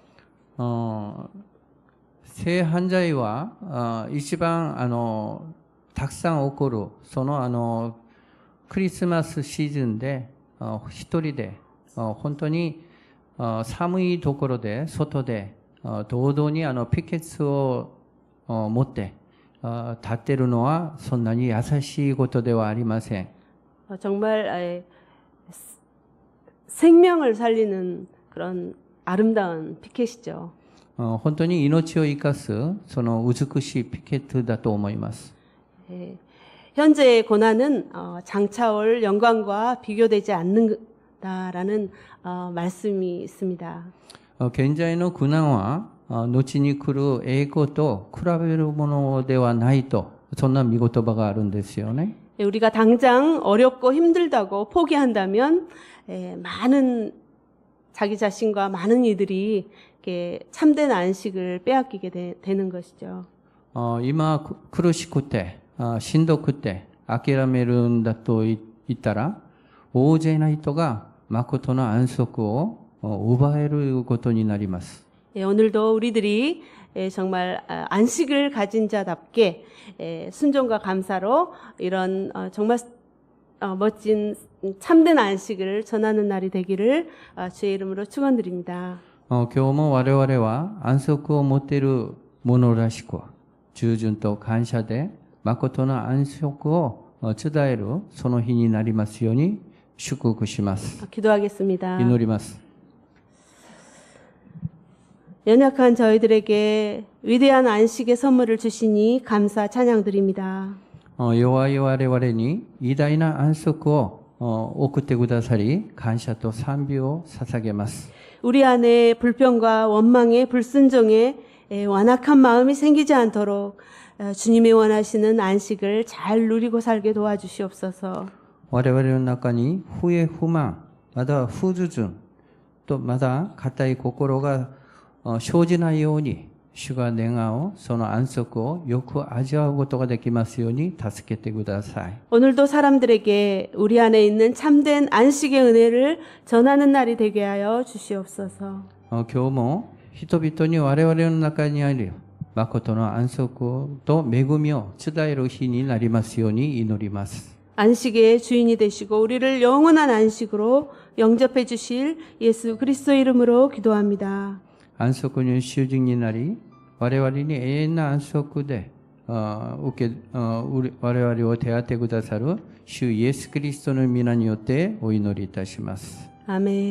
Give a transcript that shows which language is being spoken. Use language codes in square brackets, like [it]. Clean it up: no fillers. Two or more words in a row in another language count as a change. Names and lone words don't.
[ja] 性犯罪は一番たくさん起こるそのクリスマスシーズンで一人で本当に寒いところで外で堂々にピケツを持って立っているのはそんなに優しいことではありません。 [ko] 정말 생명을 살리는 그런 아름다운 피켓이죠. [ja] 本当に命を生かすその美しいピケットだと思います。 [ko] 예, 현재의 고난은 장차올 영광과 비교되지 않는다라는 말씀이 있습니다. [ja] 現在の苦難は後に来る栄光と比べるものではないと、そんな見言葉があるんですよね。 [ko] 예, 우리가 당장 어렵고 힘들다고 포기한다면 많은 자기 자신과 많은 이들이 이렇게 참된 안식을 빼앗기게 되는 것이죠. [ja] 今苦しくてしんどくて諦めるんだと言ったら、大勢の人が誠の安息を奪えることになります。 [ko] 예, 오늘도 우리들이 정말 안식을 가진 자답게 순종과 감사로 이런 정말 멋진 참된 안식을 전하는 날이 되기를 주의 이름으로 축원드립니다. [ja] 今日も我々は安息を持っているものらしく、従順と感謝で誠の安息を伝えるその日になりますように祝福します。 [ko] 기도하겠습니다. [ja] 祈ります。 [ko] 연약한 저희들에게 위대한 안식의 선물을 주시니 감사 찬양드립니다. [ja] 弱い我々に偉大な安息を送ってくださり、感謝と賛美を捧げます。 [ko] 우리 안에 불평과 원망의 불순종에 완악한 마음이 생기지 않도록 주님이 원하시는 안식을 잘 누리고 살게 도와주시옵소서. [ja] 我々の中に不平不満、また不従順とまた固い心が生じないように、主が願うその安息をよく味わうことができますように助けてください。 [ko] 오늘도 사람들에게 우리 안에 있는 참된 안식의 은혜를 전하는 날이 되게 하여 주시옵소서. [ja] 今日も人々に我々の中にある誠の安息と恵みを伝える日になりますように祈ります。 [ko] 안식의 주인이 되시고 우리를 영원한 안식으로 영접해 주실 예수 그리스도 이름으로 기도합니다. [ja] 安息の主人になり、我々に永遠な安息で我々を手当てくださる主イエス・キリストの皆によってお祈りいたします。 [ko] 아멘.